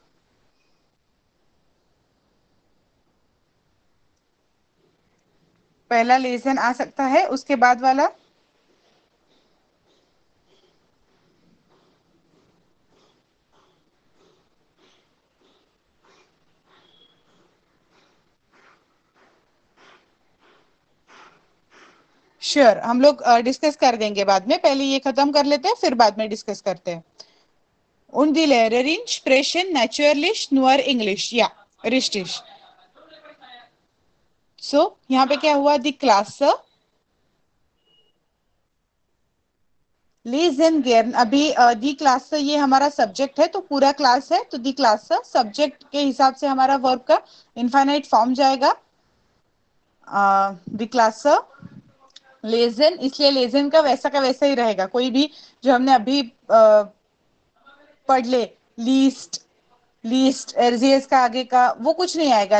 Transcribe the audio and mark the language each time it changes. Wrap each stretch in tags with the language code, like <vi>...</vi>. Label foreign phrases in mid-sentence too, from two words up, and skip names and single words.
<hi>पहला लेसन आ सकता है, उसके बाद वाला श्योर हम लोग डिस्कस कर देंगे बाद में. पहले ये खत्म कर लेते हैं, फिर बाद में डिस्कस करते हैं.</hi> <de>Und die Lehrerin sprechen natürlich nur English. Ja, richtig. So,</de> <hi>यहाँ पे क्या हुआ?</hi> <de>Die Klasse lesen gern.</de> <hi>अभी</hi> <de>die Klasse</de> <hi>ये हमारा सब्जेक्ट है, तो पूरा क्लास है, तो</hi> <de>die Klasse</de> <hi>सब्जेक्ट के हिसाब से हमारा वर्ब का</hi> <en>infinite form</en> <hi>जाएगा.</hi> <de>die Klasse lesen,</de> <hi>इसलिए लेजन का वैसा ही रहेगा. कोई भी जो हमने अभी पढ़ ले, लीस्ट एरजीएस का आगे का वो कुछ नहीं आएगा.</hi>